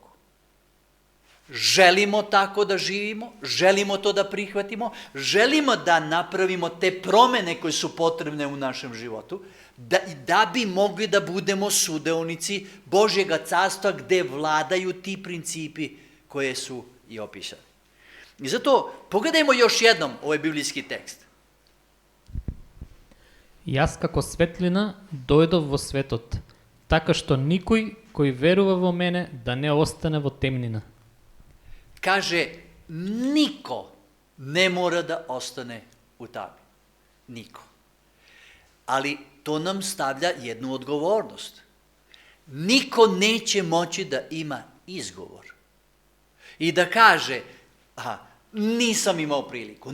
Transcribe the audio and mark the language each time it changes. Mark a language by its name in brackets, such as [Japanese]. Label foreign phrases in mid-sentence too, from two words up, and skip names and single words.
[Serbian] Želimo tako da živimo, želimo to da prihvatimo, želimo da napravimo te promene koje su potrebne u našem životu, da bi mogli da budemo sudeonici Božjega carstva gde vladaju ti principi koje su i opisani. I zato pogledajmo još jednom ovaj biblijski tekst. [Macedonian] Јас како светлина дојдов во светот, така што никој кој верува во мене да не остане во темнина. [Serbian] Kaže, niko ne mora da ostane u tami. Niko. Ali to nam stavlja jednu odgovornost. Niko neće moći da ima izgovor. I da kaže, nisam imao priliku.